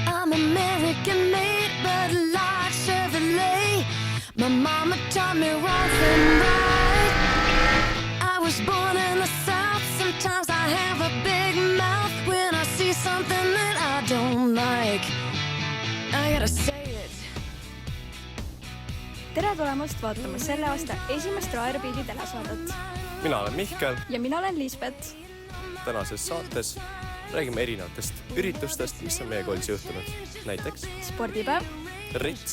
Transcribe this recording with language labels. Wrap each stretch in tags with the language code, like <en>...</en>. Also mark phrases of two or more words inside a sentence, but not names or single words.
<en>I'm American made, but large Chevrolet. My mama taught me wrong from right. I was born in the South. Sometimes I have a big mouth when I see something that I don't like. I gotta say it.</en> <et>Tere tulemast vaatama selle aasta esimest Raerbeadi telesaadet. Mina olen Mihkel. Ja mina olen Liisbet. Tänases saates räägime erinevatest üritustest, mis on meie koolis juhtunud. Näiteks spordipäev, rits,</et>